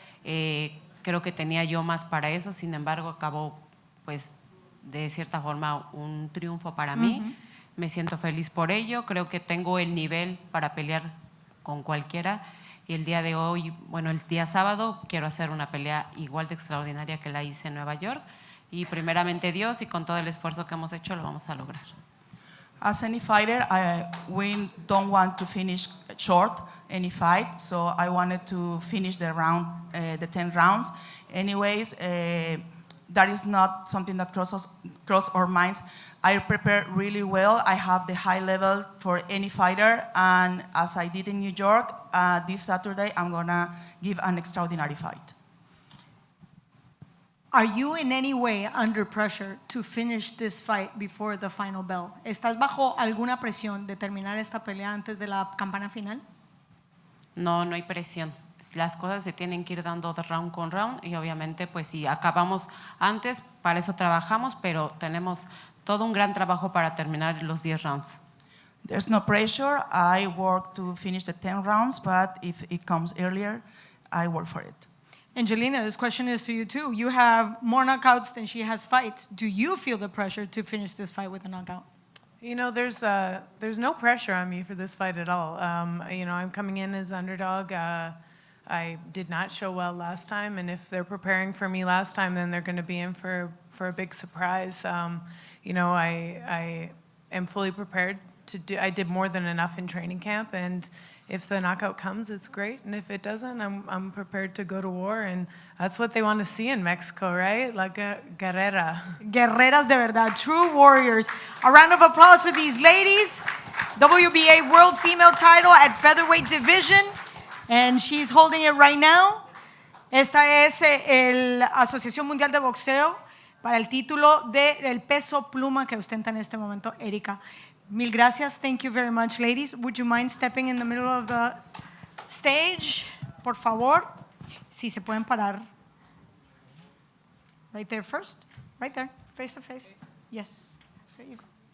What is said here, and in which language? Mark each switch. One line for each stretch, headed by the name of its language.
Spanish: Creo que tenía yo más para eso, sin embargo acabó pues de cierta forma un triunfo para mí. Me siento feliz por ello, creo que tengo el nivel para pelear con cualquiera y el día de hoy, bueno, el día sábado quiero hacer una pelea igual de extraordinaria que la hice en Nueva York y primeramente Dios y con todo el esfuerzo que hemos hecho lo vamos a lograr.
English: As any fighter, we don't want to finish short any fight, so I wanted to finish the 10 rounds. Anyways, that is not something that cross our minds. I prepare really well. I have the high level for any fighter, and as I did in New York, this Saturday I'm gonna give an extraordinary fight. Are you in any way under pressure to finish this fight before the final bell?
Spanish: ¿Estás bajo alguna presión de terminar esta pelea antes de la campana final? No, no hay presión. Las cosas se tienen que ir dando de round con round y obviamente pues si acabamos antes, para eso trabajamos, pero tenemos todo un gran trabajo para terminar los 10 rounds.
English: There's no pressure. I work to finish the 10 rounds, but if it comes earlier, I work for it. Angelina, this question is to you too. You have more knockouts than she has fights. Do you feel the pressure to finish this fight with a knockout? You know, there's no pressure on me for this fight at all. You know, I'm coming in as underdog. I did not show well last time, and if they're preparing for me last time, then they're going to be in for a big surprise. You know, I am fully prepared to do. I did more than enough in training camp, and if the knockout comes, it's great, and if it doesn't, I'm prepared to go to war, and that's what they want to see in Mexico, right?
Spanish: La guerrera. Guerreras de verdad,
English: true warriors. A round of applause for these ladies. WBA World Female Title at Featherweight Division. And she's holding it right now.
Spanish: Esta es la Asociación Mundial de Boxeo para el título del peso pluma que ostenta en este momento Erika. Mil gracias.
English: Thank you very much, ladies. Would you mind stepping in the middle of the stage,
Spanish: por favor? Si se pueden parar.
English: Right there first. Right there, face to face. Yes. There you go.